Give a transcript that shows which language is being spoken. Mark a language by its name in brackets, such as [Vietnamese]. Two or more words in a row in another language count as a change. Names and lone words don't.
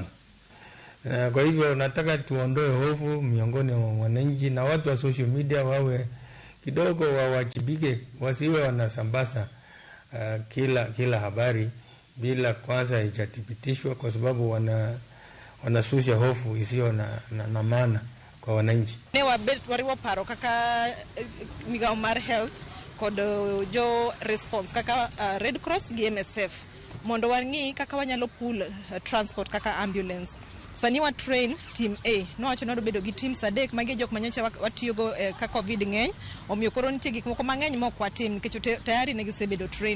[Swahili] Kwa hivyo nataka tuondoe hofu miongoni mwa wananchi na watu wa [English] social media [Swahili] wawe kidogo wawajibike, wasiwe wanasambaza kila habari bila kwanza haijathibitishwa, kwa sababu wanasusha hofu isiyo na maana kwa wananchi. [Luo (Kenya and Tanzania)] Ne wariwo paro kaka migawo mar health kod jo response kaka Red Cross gi MSF mondo wang'i kaka wanyalo [English] pool transport [Luo (Kenya and Tanzania)] kaka ambulance. Sani wa [English] train team [Luo (Kenya and Tanzania)] A nowacho ni bedo gi teams 3 magi jok manyocha watiyogo ka covid ng'eny, omiyo koro nitie gik moko mang'eny mok watim nikech tayari ne gisebedo trained.